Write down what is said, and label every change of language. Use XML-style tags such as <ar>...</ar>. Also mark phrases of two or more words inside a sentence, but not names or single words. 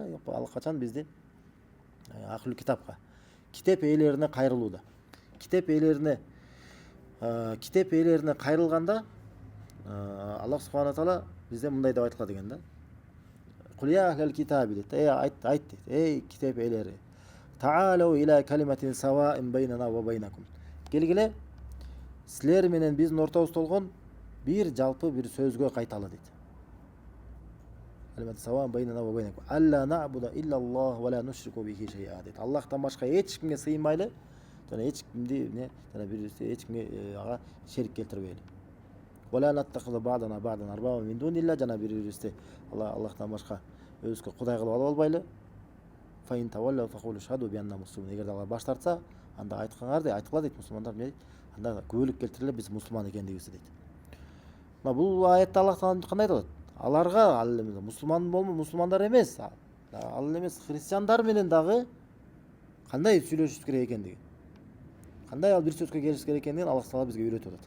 <ky>Ал качан бизди</ky> <ar>أهل الكتاب,</ar> <ky>китеп ээлерине кайрылууда. Китеп ээлерине кайрылганда Аллах</ky> <ar>سبحانه تعالى</ar> <ky>бизде мындай деп айтылат экен да.</ky> <ar>قل يا أهل الكتاب</ar> <ky>дейт. Айт дейт. Эй китеп ээлери.</ky> <ar>تعالوا إلى كلمة سواء بيننا وبينكم.</ar> <ky>Келгиле силер менен биздин ортобузда болгон бир жалпы бир сөзгө кайталы дейт.</ky> <ar>كلمة سواء بيننا وبينكم ألا نعبد إلا الله ولا نشرك به شيئا дейт.</ar> <ky>Аллахтан башка эч кимге сыйынмайлы, жана эч кимди эч кимге ага шерик келтирбейли.</ky> <ar>ولا نتخذ بعضنا بعضا أربابا من دون الله,</ar> <ky>жана бири-бирибизди Аллахтан башка өзгө кудай кылып алып албайлы.</ky> <ar>فإن تولوا فقولوا اشهدوا بأنا مسلمون.</ar> <ky>Эгер алар баш тартса, анда айткаңар айткыла дейт мусулмандар дейт. Анда күбөлүк келтириле биз мусулман экендигибизди дейт. Мына бул аятта Аллах таала кандай айтат? Аларга мусулмандар эмес, ал эмес христиандар менен дагы кандай сүйлөшүш керек экендиги, кандай ал бир сөзгө келиш керек экендигин Аллах таала бизге үйрөтүп атат.</ky>